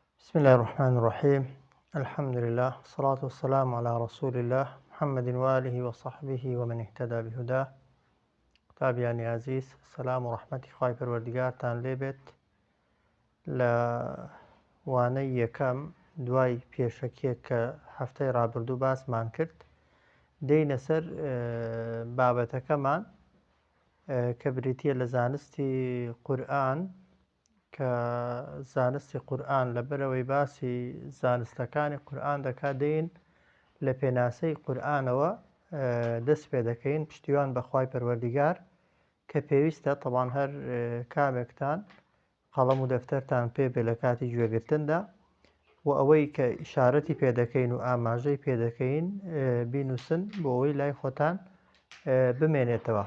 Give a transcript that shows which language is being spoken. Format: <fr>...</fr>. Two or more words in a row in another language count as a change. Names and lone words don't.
<ar>بسم الله الرحمن الرحيم. الحمد لله والصلاة والسلام على رسول الله محمد وآله وصحبه ومن اهتدى بهداه. تابعيني عزيز، السلام ورحمة</ar> <ckb>خواهی پروردگارتان لێبێت. لە وانەی یەکەم دوای پێشەکێک کە هەفتەی ڕابردوو باسمان کرد، دێینە سەر بابەتەکەمان کە بریتیە لە زانستی قورئان، کە زانستی قورئان لەبەرەوەی باسی زانستەکانی قورئان دەکات، دێین لە پێناسەی قورئانەوە دەست پێ دەکەین پشتیوان بە خوای پەروەردیگار کە پێویستە تەبان هەر کامێکتان قەڵەم و دەفتەرتان پێبێ لە کاتی گوێگرتندا و ئەوەی کە ئیشارەتی پێ دەکەین و ئاماژەی پێ دەکەین بینووسن بۆ ئەوەی لای خۆتان بمێنێتەوە.</ckb>